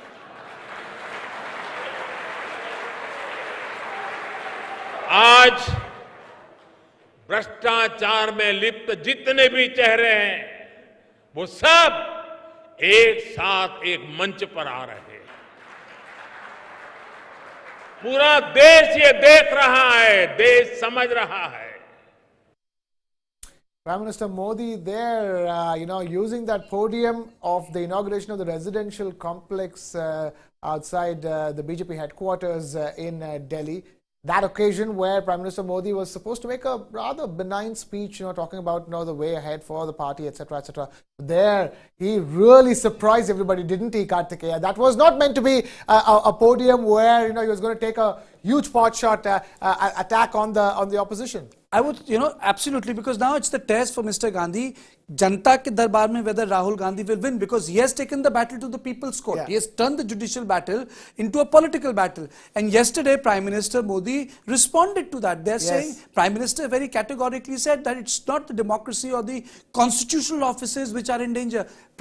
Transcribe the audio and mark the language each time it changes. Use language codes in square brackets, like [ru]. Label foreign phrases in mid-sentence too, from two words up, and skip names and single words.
[hi] आज भ्रष्टाचार में लिप्त जितने भी चेहरे हैं, वो सब एक साथ एक मंच पर आ रहे हैं। पूरा देश ये देख रहा है, देश समझ रहा है। [en] Prime Minister Modi there, using that podium of the inauguration of the residential complex outside the BJP headquarters in Delhi. That occasion where Prime Minister Modi was supposed to make a rather benign speech, talking about the way ahead for the party, etc., etc. There, he really surprised everybody, didn't he, Kartikeya? That was not meant to be a podium where he was going to take a huge pot shot attack on the opposition. I would, absolutely, because now it's the test for Mr. [hi] Gandhi, जनता के दरबार में, [en] whether Rahul Gandhi will win, because he has taken the battle to the people's court. Yeah. He has turned the judicial battle into a political battle. And yesterday, Prime Minister Modi responded to that. They're saying, Prime Minister very categorically said that it's not the democracy or the constitutional offices which are in danger.